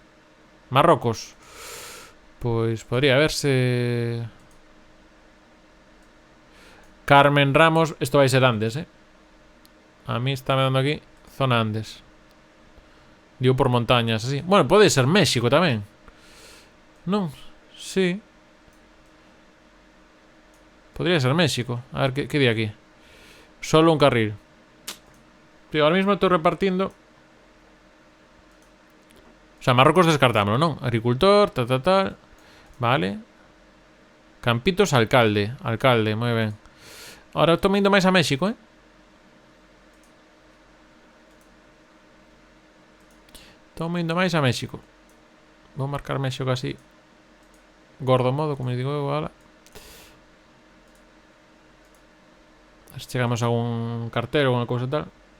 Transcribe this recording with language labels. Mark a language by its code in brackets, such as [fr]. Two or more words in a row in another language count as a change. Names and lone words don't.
[gl] Marrocos. Pois [es] podría verse... Carmen Ramos, [gl] isto vai ser Andes, [es] A mí está me dando aquí zona Andes. Digo por montañas, así. [gl] Bueno, pode ser México tamén. Non? [es] Sí. Podría ser México. A ver, ¿qué di aquí? Solo un carril. Tío, ahora mismo estoy repartiendo. O sea, Marruecos descartámoslo, ¿no? Agricultor, tal. Vale. Campitos, alcalde. Alcalde, muy bien. [gl] Ahora estou indo máis a México, Estou indo máis a México. Vou marcar México así. Gordo modo, como digo eu, ahora. A ver se chegamos a un cartel ou unha cousa tal.